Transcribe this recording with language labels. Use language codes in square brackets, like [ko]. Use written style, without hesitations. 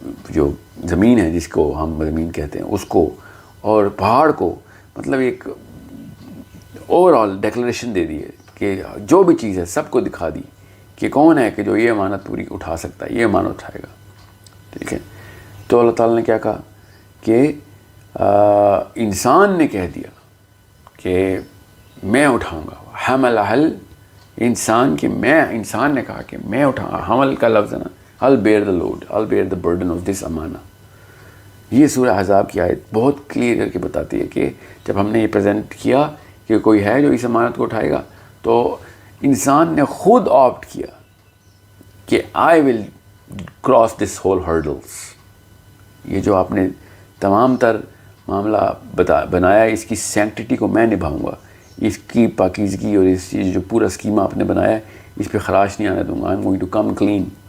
[ur] جو زمین ہے جس کو ہم زمین کہتے ہیں اس کو، اور پہاڑ کو، مطلب ایک اوور آل ڈیکلریشن دے دی ہے کہ جو بھی چیز ہے سب کو دکھا دی کہ کون ہے کہ جو یہ امانت پوری اٹھا سکتا ہے، یہ امانت اٹھائے گا. ٹھیک ہے. تو اللہ تعالیٰ نے کیا کہا کہ انسان نے کہہ دیا کہ میں اٹھاؤں گا. حمل انسان کہ میں، انسان نے کہا کہ میں اٹھاؤں گا. حمل کا لفظ ہے نا، [en] I'll bear the load, I'll bear the burden of this امانہ. [ur] یہ سورہ احزاب کی آیت بہت کلیئر کر کے بتاتی ہے کہ جب ہم نے یہ پریزنٹ کیا کہ کوئی ہے جو اس امانت کو اٹھائے گا، تو انسان نے خود آپٹ کیا کہ [en] I will cross this whole hurdles. [ur] یہ جو آپ نے تمام تر معاملہ بنایا اس کی سینکٹیٹی کو میں نبھاؤں گا، اس کی پاکیزگی اور اس چیز جو پورا اسکیما آپ نے بنایا ہے اس پہ خراش نہیں آنے دوں گا. [en] I'm going to come clean.